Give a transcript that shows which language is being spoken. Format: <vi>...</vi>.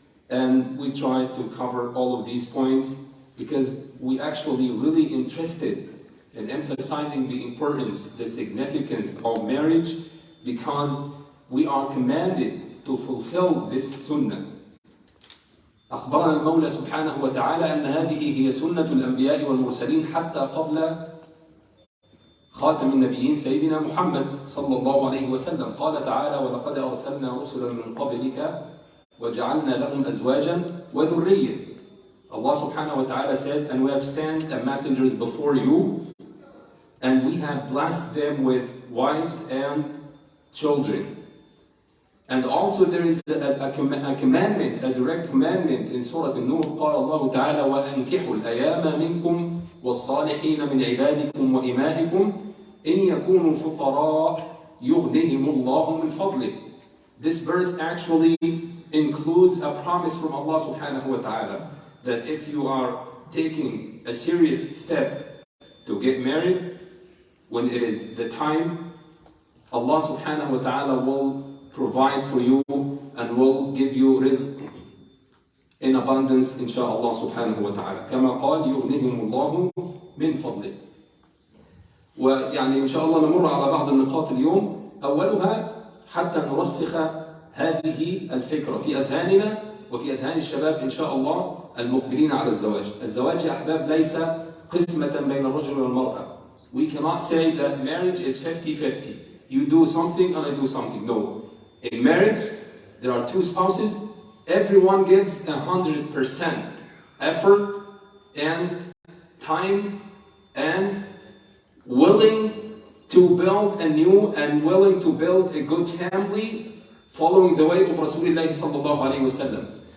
<en>And we try to cover all of these points because we actually really interested in emphasizing the importance, the significance of marriage, because we are commanded to fulfill this sunnah.</en> <ar>أخبرنا المولى سبحانه وتعالى أن هذه هي سنة الأنبياء والمرسلين حتى قبل خاتم النبيين سيدنا محمد صلى الله عليه وسلم. قال تعالى ولقد أرسلنا رسلا من قبلك وجعلنا لهم أزواجا وذرية.</ar> <en>Allah subhanahu wa ta'ala says, and we have sent messengers before you, and we have blessed them with wives and children. And also there is a commandment, a direct commandment in Surah An-Nur.</en> <ar>قال الله تعالى وأنكحوا الأيام منكم والصالحين من عبادكم وإمائكم إن يكونوا فقراء يغنهم الله من فضله.</ar> <en>This verse actually includes a promise from Allah subhanahu wa ta'ala that if you are taking a serious step to get married, when it is the time, Allah subhanahu wa ta'ala will provide for you and will give you rizq in abundance inshallah subhanahu wa ta'ala.</en> <ar>كما قال يغنيهم الله من فضله. ويعني إن شاء الله نمر على بعض النقاط اليوم. أولها حتى نرسخ هذه الفكرة في أذهاننا وفي أذهان الشباب إن شاء الله المقبلين على الزواج. الزواج يا أحباب ليس قسمة بين الرجل والمرأة.</ar> <en>We cannot say that marriage is 50-50. You do something and I do something. No. In marriage, there are two spouses. Everyone gives 100% effort and time and willing to build a new and willing to build a good family following the way of Rasulullah sallallahu alayhi wa sallam.</en>